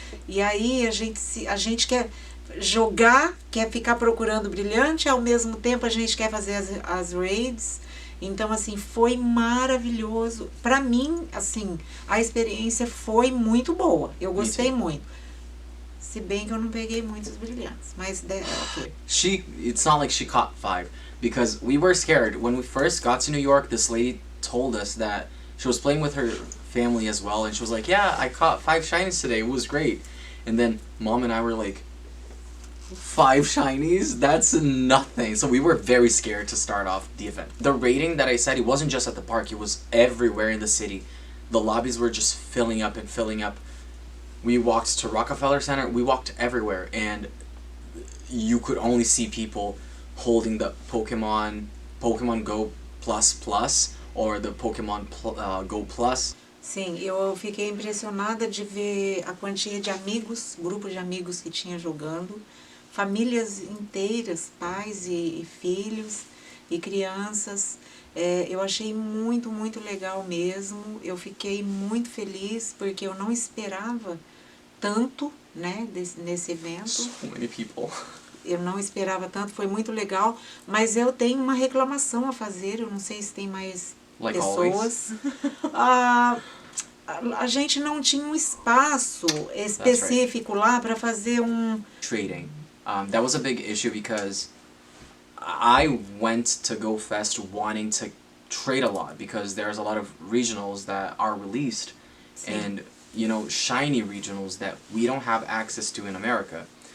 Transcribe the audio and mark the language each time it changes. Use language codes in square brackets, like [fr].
[pt] E aí a gente quer jogar, quer ficar procurando brilhante, ao mesmo tempo a gente quer fazer as raids. Então, assim, foi maravilhoso. Pra mim, assim, a experiência foi muito boa. Eu gostei muito. Se bem que eu não peguei muitos brilhantes, mas ok. [en] It's not like she caught 5, because we were scared. When we first got to New York, this lady told us that she was playing with her family as well, and she was like, yeah, I caught 5 shinies today, it was great. And then Mom and I were like, 5 shinies? That's nothing. So we were very scared to start off the event. The rating that I said, it wasn't just at the park, it was everywhere in the city. The lobbies were just filling up and filling up. We walked to Rockefeller Center, we walked everywhere, and you could only see people holding the Pokemon Go Plus Plus, or the Pokemon Go Plus. [pt] Sim, eu fiquei impressionada de ver a quantia de amigos, grupo de amigos que tinha jogando, famílias inteiras, pais e filhos e crianças. Eu achei muito, muito legal mesmo. Eu fiquei muito feliz porque eu não esperava tanto, né, nesse evento. [en] So many people. [pt] Eu não esperava tanto, foi muito legal, mas eu tenho uma reclamação a fazer, eu não sei se tem mais pessoas. A gente não tinha um espaço específico lá para fazer [en] trading. That was a big issue because I went to GoFest wanting to trade a lot because there's a lot of regionals that are released. Sim. And, you know, shiny regionals that we don't have access to in America.